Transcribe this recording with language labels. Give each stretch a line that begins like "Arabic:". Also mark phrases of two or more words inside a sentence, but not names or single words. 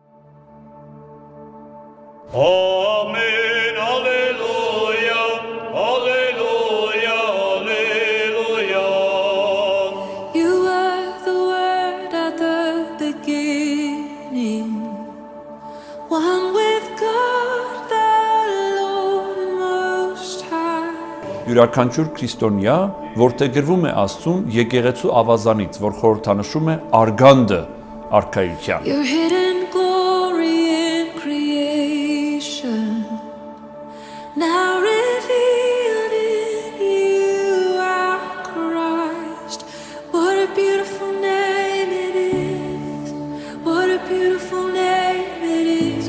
English: Amen, Alleluia, Alleluia, Alleluia. You were the word at the beginning, one with God the Lord Most High.
Armenian: Յուրաքանչյուր քրիստոնյա որդեգրվում է Աստծուն եկեղեցու ավազանից, որ խորհրդանշում է արգանդը արքայության։
English: Your hidden glory in creation, now revealed in you, our Christ. What a beautiful name it is. What a beautiful name it is.